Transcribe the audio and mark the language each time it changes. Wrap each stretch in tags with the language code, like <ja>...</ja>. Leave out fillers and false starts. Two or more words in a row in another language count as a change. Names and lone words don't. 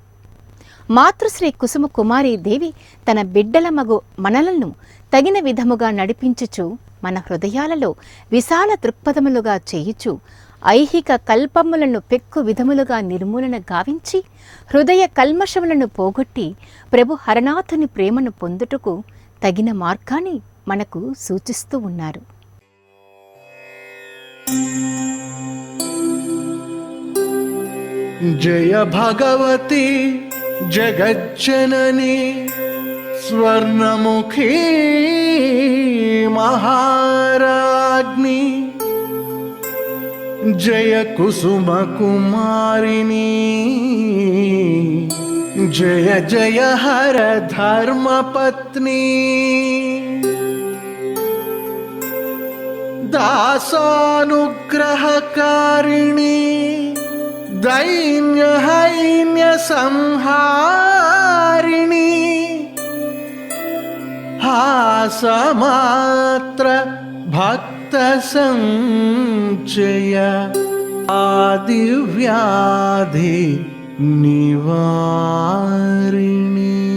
<te>మాతృశ్రీ కుసుమకుమారీదేవి తన బిడ్డల మగు మనలను తగిన విధముగా నడిపించుచు, మన హృదయాలలో విశాల దృక్పథములుగా చేయుచు, ఐహిక కల్పములను పెక్కు విధములుగా నిర్మూలన గావించి, హృదయ కల్మషములను పోగొట్టి ప్రభు హరనాథుని ప్రేమను పొందుటకు తగిన మార్గాన్ని మనకు సూచిస్తూ ఉన్నారు.</te> <sa>जय भगवती जगज्जननी स्वर्णमुखी महाराज्ञी జయ కుసుమ కుమారిణి జయ జయ హర ధర్మపత్ని దాసానుగ్రహకారిణి దైన్య హైన్య సంహారిణి హాసమాత్ర భక్త సంచయ ఆదివ్యాధి నివారిణి.</sa>